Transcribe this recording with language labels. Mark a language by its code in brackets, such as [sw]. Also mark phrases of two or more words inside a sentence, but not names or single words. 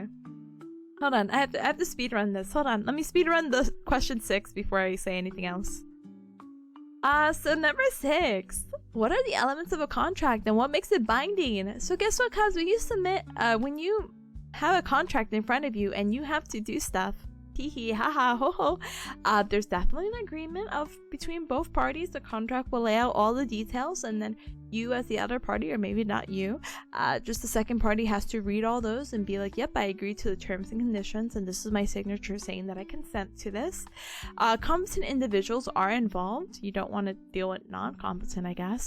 [en] Hold on, I have to speedrun this. Hold on, let me speedrun the question 6 before I say anything else. So number 6. What are the elements of a contract and what makes it binding? So guess what, Kaz? When you submit, when you have a contract in front of you and you have to do stuff, hee haha ho ho, there's definitely an agreement between both parties. The contract will lay out all the details, and then you as the other party, or maybe not you, just the second party has to read all those and be like, yep, I agree to the terms and conditions, and this is my signature saying that I consent to this. Competent individuals are involved. You don't want to deal with non-competent, I guess.